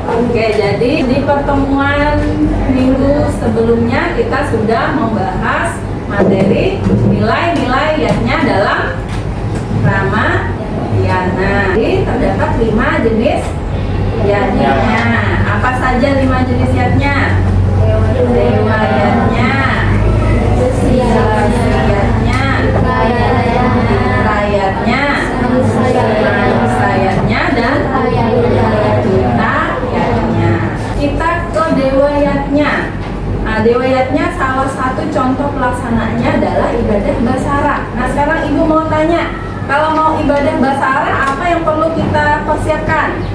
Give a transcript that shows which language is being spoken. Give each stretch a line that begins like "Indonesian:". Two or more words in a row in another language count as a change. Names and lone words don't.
Indonesian: Oke, jadi di pertemuan minggu sebelumnya kita sudah membahas materi nilai-nilai yatnya dalam Ramayana. Jadi terdapat 5 jenis yatnya. Apa saja 5 jenis yatnya? Dewa yatnya, yatnya, rayatnya, manusianya, dan yatnya. Kita ke dewayatnya. Nah, dewayatnya salah satu contoh pelaksanaannya adalah ibadah basara. Nah, sekarang Ibu mau tanya, kalau mau ibadah basara apa yang perlu kita persiapkan?